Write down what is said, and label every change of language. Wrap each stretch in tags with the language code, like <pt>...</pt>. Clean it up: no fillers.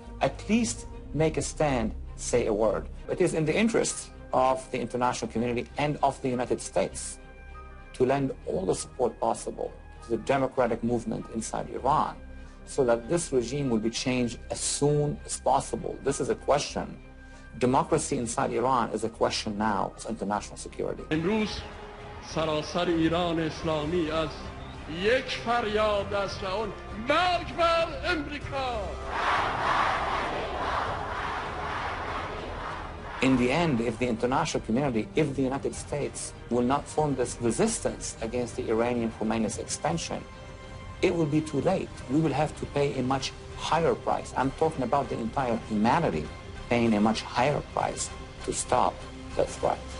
<en>At least make a stand, say a word. It is in the interest of the international community and of the United States to lend all the support possible to the democratic movement inside Iran so that this regime will be changed as soon as possible. This is a question. Democracy inside Iran is a question now of international security.</en> <fa>امروز سراسر ایران اسلامی از یک فریاد است و اون مرگ بر امریکا.</fa> <en>In the end, if the international community, if the United States will not form this resistance against the Iranian Khomeini's expansion, it will be too late. We will have to pay a much higher price. I'm talking about the entire humanity paying a much higher price to stop that threat.</en>